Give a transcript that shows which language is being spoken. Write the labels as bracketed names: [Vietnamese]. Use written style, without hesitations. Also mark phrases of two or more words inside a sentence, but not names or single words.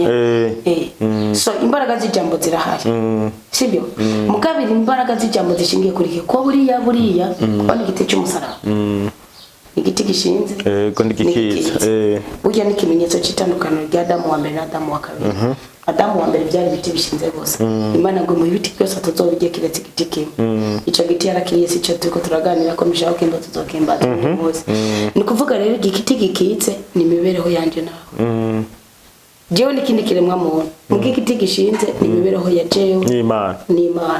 [Rundi] So imbaraga z'ijambo zirahari, sibyo? Mugabira imbaraga z'ijambo zishingiye kuri ko buriya kubona igiti cy'umusaraba, igiti gishinze, yego ndikikiza. Burya ni ikimenyetso cy'itandukano rya Adamu wa mbere na Adamu wa kabiri. Adamu wa mbere byari ibiti bishinze gose, Imana ngo mu biti byose atazobijye kiretse igiti kimwe. Ico giti yarakiriye, si cyo turiko turaganira ko mishaho kimba tuzokimba bose. Ni kuvuga rero igiti gikitse ni imibereho yanje nawe. Jewe n'ikindi kiremwa muntu, mu giti gishinze ni imibereho ya jewe n'Imana.